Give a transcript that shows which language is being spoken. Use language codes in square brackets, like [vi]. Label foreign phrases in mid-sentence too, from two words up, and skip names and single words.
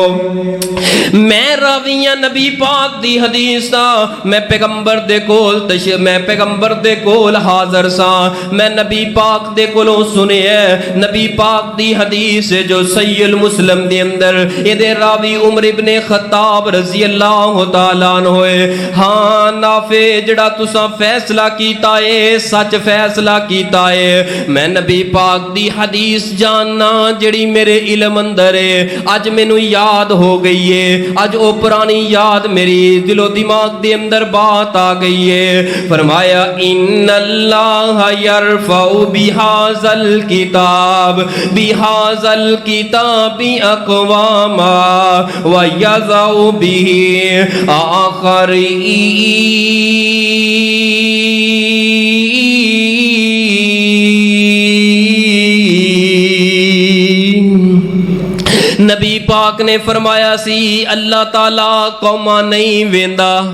[pa] میں راویاں نبی پاک دی حدیث دا، میں پیغمبر دے کول حاضر سا، میں نبی پاک دے کولوں سنے ہے. نبی پاک دی حدیث جو صحیح مسلم دے اندر ایہدے راوی عمر ابن خطاب [ar] رضي الله تعالى عنه [pa] ہوئے. ہاں نافع جڑا تسا فیصلہ کیتا ہے سچ فیصلہ کیتا ہے. میں نبی پاک دی حدیث جاننا جڑی میرے علم اندر ہے، اج مینوں یاد ہو گئی ہے. اج او پرانی یاد میری دلو دماغ دے اندر بات آ گئی ہے. [ar] فرمایا إن الله يرفع بهذا الكتاب أقواما ويضع به آخرين. [pa] نبی پاک نے فرمایا سی اللہ تعالیٰ قوماں نہیں ویندا.